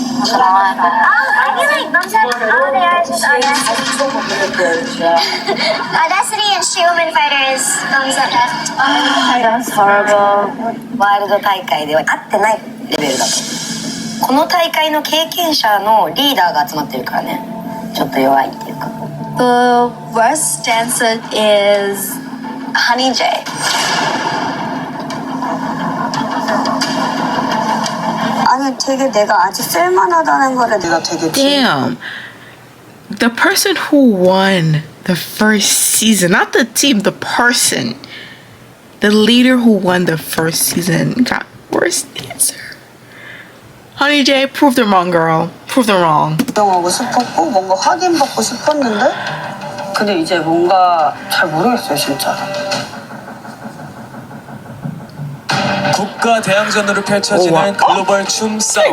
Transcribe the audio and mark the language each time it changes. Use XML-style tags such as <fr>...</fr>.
<en>Audacity and Street Woman Fighters. That's horrible.</en> <ja>ワールド大会では合ってないレベルだと。この大会の経験者のリーダーが集まってるからね。ちょっと弱いっていうか。</ja> <en>The worst dancer is Honey J.</en> <ko>아니 되게 내가 아주 쓸만하다는 거를 내가 되게</ko> <en>Damn. The person who won the first season, not the team, the person. The leader who won the first season got worst dancer. Honey J, prove them wrong, girl. Prove them wrong.</en> <ko>구경하고 싶었고 뭔가 확인받고 싶었는데 근데 이제 뭔가 잘 모르겠어요 진짜. 국가 대항전으로 펼쳐지는 글로벌 춤 싸움.</ko>